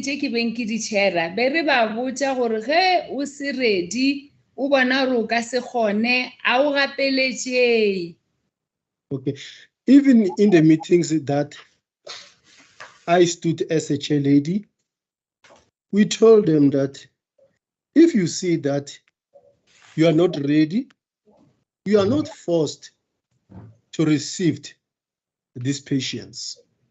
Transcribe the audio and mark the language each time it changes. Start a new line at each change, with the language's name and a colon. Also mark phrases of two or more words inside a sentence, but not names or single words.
Northern Sotho: tše ke beng ke di chaira be re ba botša gore ge o se ready o bona gore o ka se kgone a o gapeletšei.
English: Okay, even in the meetings that I stood as a chair lady, we told them that if you see that you are not ready, you are not forced to receive these patients.